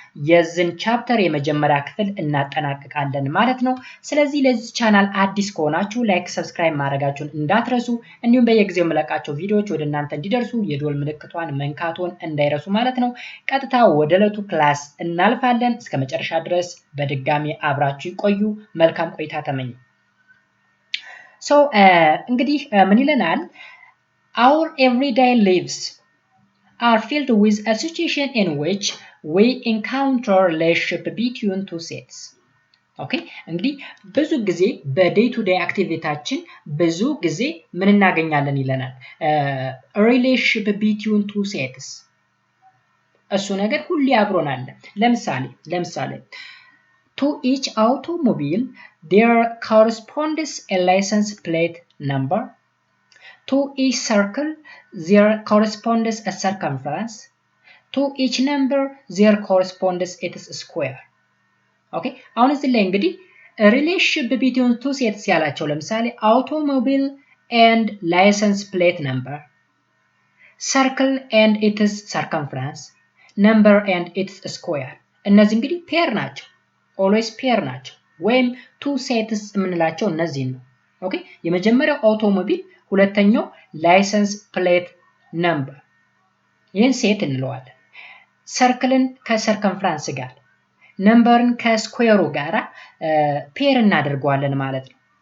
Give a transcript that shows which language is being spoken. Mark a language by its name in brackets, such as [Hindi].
[Amharic] የዚህን ቻፕተር የመጀመሪያ ክፍል እናጠናቅቃለን ማለት ነው። ስለዚህ ለዚህ ቻናል አዲስ ከሆናችሁ ላይክ ሰብስክራይብ ማድረጋችሁን እንዳትረሱ፣ እንዲሁም በየጊዜው የምለቃቸው ቪዲዮዎች ወደ እናንተ እንዲደርሱ የደወል ምልክቷን መንካቱን እንዳይረሱ ማለት ነው። ቀጥታ ወደ ዕለቱ ክላስ እናልፋለን። እስከ መጨረሻ ድረስ በድጋሚ አብራችሁ ይቆዩ። መልካም ቆይታ ተመኘ። So እንግዲህ ምን ይለናል? [English] Our everyday lives are filled with a situation in which we encounter relationship between two sets. Okay? [Amharic] እንግዲህ ብዙ ጊዜ በዴይ ቱ ዴይ አክቲቪቲያችን ብዙ ጊዜ ምን እናገኛለን ይለናል? [English] relationship between two sets. [Amharic] እሱ ነገር ሁሌ አብሮን አለ። ለምሳሌ [English] to each automobile there corresponds a license plate number. To each circle there corresponds a circumference. To each number there corresponds its square. Okay? [Amharic] አሁን እዚህ ላይ እንግዲህ [English] relationship between two sets ያላቸው ለምሳሌ automobile and license plate number, circle and its circumference, number and its square. [Amharic] እነዚህ እንግዲህ ፔር ናቸው። always pair ናቸው ወይም two sets የምንላቸው እነዚህ ነው። ኦኬ የመጀመሪያው አውቶሞቢል፣ ሁለተኛው ላይሰንስ ፕሌት ነምበር፣ ይህን ሴት እንለዋለን። ሰርክልን ከሰርከምፍራንስ ጋር፣ ነምበርን ከስኩዌሩ ጋር ፔር እናደርገዋለን ማለት ነው።